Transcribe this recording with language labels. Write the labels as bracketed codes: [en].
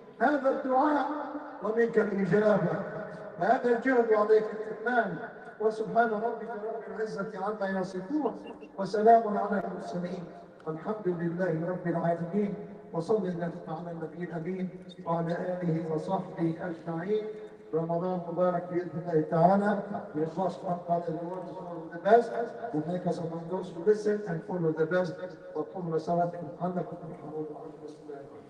[ar] هذا الدعاء ومنك الإجابة، وهذا الجهد وعليك الإتمام. وسبحان ربك رب العزة عما يصفون، وسلام على المرسلين، والحمد لله رب العالمين. وصل اللهم على النبي الأمين وعلى آله وصحبه أجمعين. Ramadan Mubarak bi'idhnillahi ta'ala. [en] May Allah subhanahu wa ta'ala reward us all with the best and make us among those who listen and follow the best. [ar] وقم لصلاتكم أنكم ترحمون وعنكم السلام.